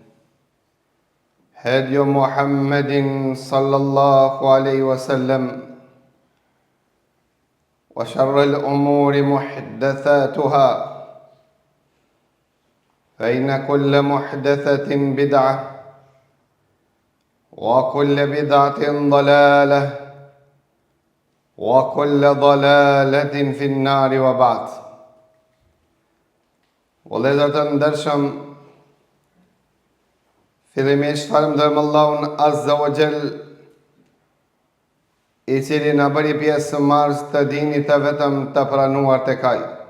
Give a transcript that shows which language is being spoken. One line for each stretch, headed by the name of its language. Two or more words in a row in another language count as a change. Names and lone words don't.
Arabic: هدي محمد صلى الله عليه وسلم وشر الأمور محدثاتها فإن كل محدثة بدعة وكل بدعة ضلالة وكل ضلالة في النار وبعد.
Albanian: Vëllezër të ndershëm, fillimisht falënderojmë Allahun
Arabic: عز وجل,
Albanian: i cili na bëri pjesëmarrës të dinit të vetëm të pranuar tek Ai.